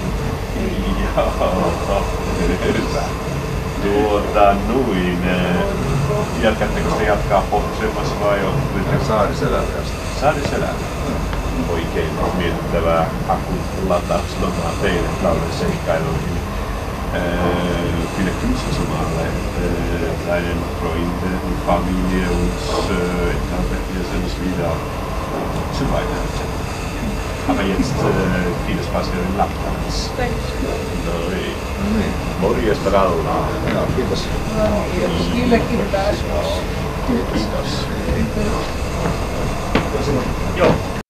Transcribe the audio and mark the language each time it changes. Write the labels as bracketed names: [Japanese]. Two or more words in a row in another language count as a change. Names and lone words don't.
[Finnish] Joo, hyvä. Jatkatteko te jatkaa pohjoisemmassa vai on? Saariselältä. Saariselältä. Oikein miellyttävää akkulataukslomaa teille talven seikkailuihin. [German] Viele Grüße zum alle, deinen Freunden und Familie und ich glaube, wir sehen uns wieder zu Weihnachten. Aber jetzt viel Spaß hier in Lapplands. [Finnish] Noin. Morjesta Rallaa. Joo, kiitos. Niillekin pääs. Kiitos. Joo.